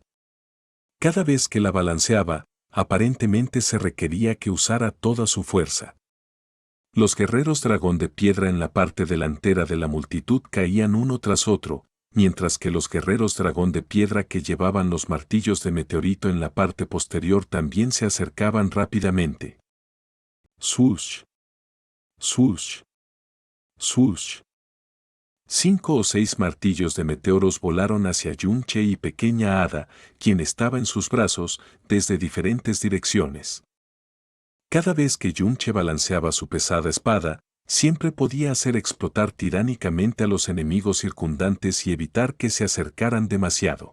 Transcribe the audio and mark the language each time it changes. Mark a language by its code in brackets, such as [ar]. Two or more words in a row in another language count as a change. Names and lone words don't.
[es] Cada vez que la balanceaba, aparentemente se requería que usara toda su fuerza. Los guerreros dragón de piedra en la parte delantera de la multitud caían uno tras otro, mientras que los guerreros dragón de piedra que llevaban los martillos de meteorito en la parte posterior también se acercaban rápidamente. Swish. Swish. Swish. 5 o 6 martillos de meteoros volaron hacia Yunche y Pequeña Hada, quien estaba en sus brazos, desde diferentes direcciones. Cada vez que Yunche balanceaba su pesada espada, siempre podía hacer explotar tiránicamente a los enemigos circundantes y evitar que se acercaran demasiado.